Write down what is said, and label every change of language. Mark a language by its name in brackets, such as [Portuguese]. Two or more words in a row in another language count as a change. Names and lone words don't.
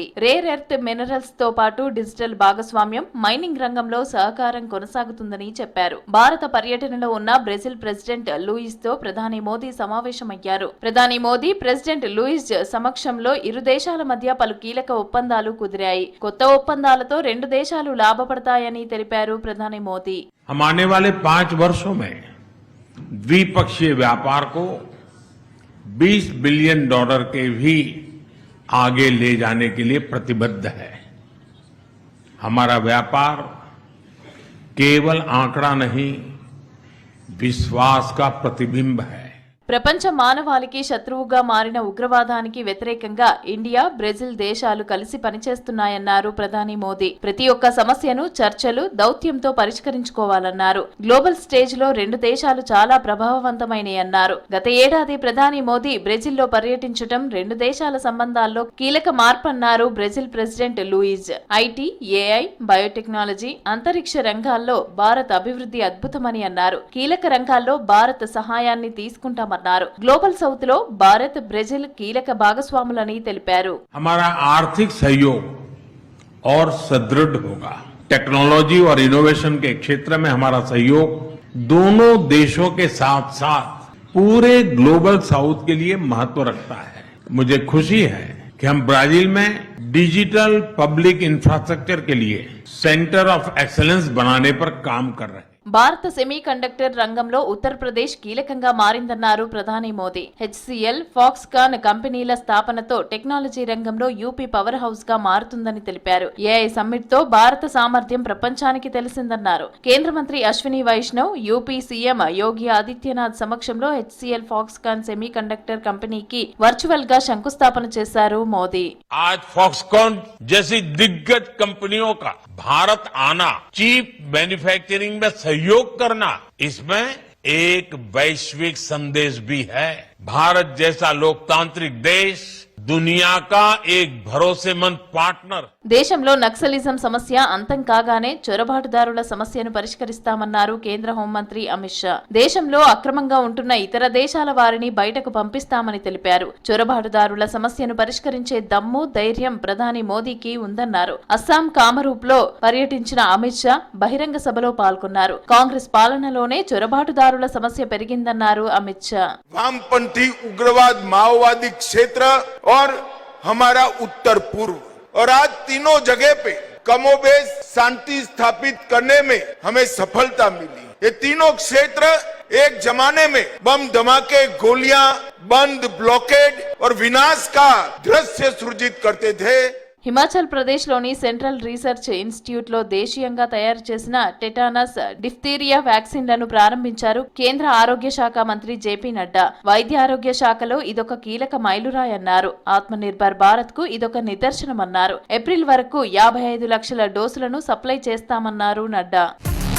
[English] rare earth minerals [Telugu] తో పాటు డిజిటల్ భాగస్వామ్యం, మైనింగ్ రంగంలో సహకారం కొనసాగుతుందని చెప్పారు. భారత పర్యటనలో ఉన్న బ్రెజిల్ ప్రెసిడెంట్ లూయిస్ తో ప్రధాని మోదీ సమావేశమయ్యారు. ప్రధాని మోదీ, ప్రెసిడెంట్ లూయిస్ సమక్షంలో ఇరు దేశాల మధ్య పలు కీలక ఒప్పందాలు కుదిరాయి. కొత్త ఒప్పందాలతో రెండు దేశాలు లాభపడతాయని తెలిపారు ప్రధాని మోదీ. [Hindi] हम आने वाले 5 वर्षों में द्विपक्षीय व्यापार को $20 बिलियन के भी आगे ले जाने के लिए प्रतिबद्ध है. हमारा व्यापार केवल आंकड़ा नहीं, विश्वास का प्रतिबिंब है. [Telugu] ప్రపంచ మానవాళికి శత్రువుగా మారిన ఉగ్రవాదానికి వ్యతిరేకంగా ఇండియా, బ్రెజిల్ దేశాలు కలిసి పనిచేస్తున్నాయన్నారు ప్రధాని మోదీ. ప్రతి ఒక్క సమస్యను చర్చలు, దౌత్యంతో పరిష్కరించుకోవాలన్నారు. [English] global stage [Telugu] లో రెండు దేశాలు చాలా ప్రభావవంతమైనయన్నారు. గత ఏడాది ప్రధాని మోదీ బ్రెజిల్లో పర్యటించడం రెండు దేశాల సంబంధాల్లో కీలక మార్పన్నారు బ్రెజిల్ ప్రెసిడెంట్ లూయిజ్. ఐటీ, ఏఐ, బయోటెక్నాలజీ, అంతరిక్ష రంగాల్లో భారత్ అభివృద్ధి అద్భుతమని అన్నారు. కీలక రంగాల్లో భారత్ సహాయాన్ని తీసుకుంటామన్నారు. [English] Global South [Telugu] లో భారత్, బ్రెజిల్ కీలక భాగస్వాములని తెలిపారు. [Hindi] हमारा आर्थिक सहयोग और सुदृढ़ होगा. टेक्नोलॉजी और इनोवेशन के क्षेत्र में हमारा सहयोग दोनों देशों के साथ साथ पूरे [English] Global South [Hindi] के लिए महत्व रखता है. मुझे खुशी है कि हम ब्राजील में [English] digital public infrastructure [Hindi] के लिए [English] centre of excellence [Hindi] बनाने पर काम कर रहे हैं. [Telugu] భారత సెమీకండక్టర్ రంగంలో ఉత్తరప్రదేశ్ కీలకంగా మారిందన్నారు ప్రధాని మోదీ. HCL, ఫాక్స్కాన్ కంపెనీల స్థాపనతో టెక్నాలజీ రంగంలో యూపీ [English] power house [Telugu] గా మారుతుందని తెలిపారు. [English] AI summit [Telugu] తో భారత సామర్థ్యం ప్రపంచానికి తెలిసిందన్నారు. కేంద్ర మంత్రి అశ్విని వైష్ణవ్, యూపీ సీఎం యోగి ఆదిత్యనాథ్ సమక్షంలో HCL, ఫాక్స్కాన్ సెమీకండక్టర్ కంపెనీకి వర్చువల్ గా శంకుస్థాపన చేశారు మోదీ. [Hindi] आज फॉक्सकॉन जैसी दिग्गज कंपनियों का भारत आना, [English] chip manufacturing [Hindi] में सहयोग करना, इसमें एक वैश्विक संदेश भी है. भारत जैसा लोकतांत्रिक देश दुनिया का एक भरोसेमंद पार्टनर. [Telugu] దేశంలో నక్సలిజం సమస్య అంతం కాగానే చొరబాటుదారుల సమస్యను పరిష్కరిస్తామన్నారు కేంద్ర హోంమంత్రి అమిత్ షా. దేశంలో అక్రమంగా ఉంటున్న ఇతర దేశాల వారిని బయటకు పంపిస్తామని తెలిపారు. చొరబాటుదారుల సమస్యను పరిష్కరించే దమ్ము, ధైర్యం ప్రధాని మోదీకి ఉందన్నారు. అస్సాం కామరూప్ లో పర్యటించిన అమిత్ షా బహిరంగ సభలో పాల్గొన్నారు. కాంగ్రెస్ పాలనలోనే చొరబాటుదారుల సమస్య పెరిగిందన్నారు అమిత్ షా. [Hindi] वामपंथी उग्रवाद, माओवादी क्षेत्र और हमारा उत्तर पूर्व, और आज तीनों जगह पे कमोबेश शांति स्थापित करने में हमें सफलता मिली. ये तीनों क्षेत्र एक जमाने में बम धमाके, गोलियां, बंद, ब्लॉकेड और विनाश का दृश्य सृजित करते थे. [Telugu] హిమాచల్ ప్రదేశ్ లోని సెంట్రల్ రీసెర్చ్ ఇన్స్టిట్యూట్ లో దేశీయంగా తయారు చేసిన టెటానస్, డిఫ్తీరియా వ్యాక్సిన్లను ప్రారంభించారు కేంద్ర ఆరోగ్య శాఖ మంత్రి జేపీ నడ్డా. వైద్య ఆరోగ్య శాఖలో ఇదొక కీలక మైలురాయన్నారు. ఆత్మ నిర్భర్ భారత్ కు ఇదొక నిదర్శనమన్నారు. ఏప్రిల్ వరకు 55 లక్షల డోసులను సప్లై చేస్తామన్నారు నడ్డా.